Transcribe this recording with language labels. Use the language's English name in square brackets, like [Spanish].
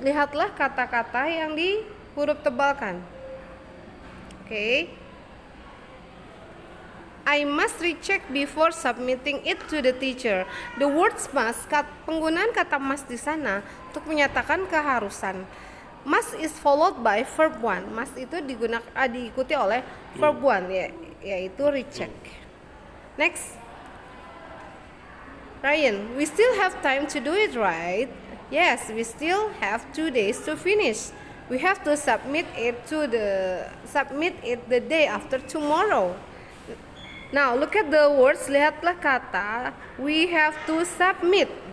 [Indonesian] Lihatlah kata-kata yang di huruf tebalkan. Okay. [English] I must recheck before submitting it to the teacher. The words must, [Indonesian] penggunaan kata must di sana untuk menyatakan keharusan. [English] Must is followed by verb one. [Indonesian] Must itu diikuti oleh verb one, yaitu recheck. [English] Next, Ryan, we still have time to do it, right? Yes, we still have 2 days to finish. We have to submit it the day after tomorrow. Now look at the words, [Indonesian] lihatlah kata [English] we have to submit.